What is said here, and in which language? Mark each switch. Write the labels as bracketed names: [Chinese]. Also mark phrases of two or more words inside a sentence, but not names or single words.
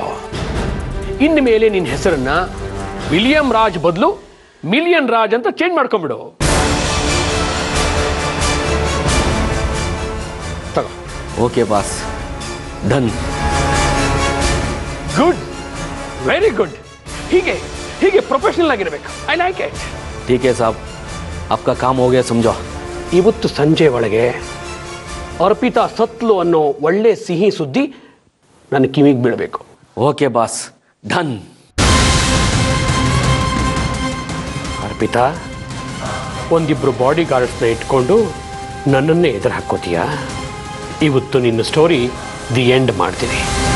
[Kannada] ಇನ್ನು ಮೇಲೆ ನಿನ್ನ ಹೆಸರನ್ನ ವಿಲಿಯಂ ರಾಜ್ ಬದಲು ಮಿಲಿಯನ್ ರಾಜ್ ಅಂತ ಚೇಂಜ್ ಮಾಡ್ಕೊಂಡ್ಬಿಡು. ತಗೋ. [English] OK boss, done. Good, very good. [Kannada] ಹೀಗೆ ಹೀಗೆ ಪ್ರೊಫೆಷನಲ್ ಆಗಿರ್ಬೇಕು. [English] I like it. [Hindi] ठीक है साहब, आपका काम हो गया समझो. [Kannada] ಇವತ್ತು ಸಂಜೆ ಒಳಗೆ ಅರ್ಪಿತಾ ಸತ್ಲು ಅನ್ನೋ ಒಳ್ಳೆ ಸಿಹಿ ಸುದ್ದಿ ನನ್ನ ಕಿವಿಗೆ ಬೀಳಬೇಕು. [English] OK boss, done. [Kannada] ಅರ್ಪಿತಾ, ಒಂದಿಬ್ರು [English] body guardsನ [Kannada] ಇಟ್ಕೊಂಡು ನನ್ನನ್ನೇ ಎದುರು ಹಾಕೋತೀಯಾ? ಇವತ್ತು ನಿನ್ನ [English] story the end [Kannada] ಮಾಡ್ತೀನಿ.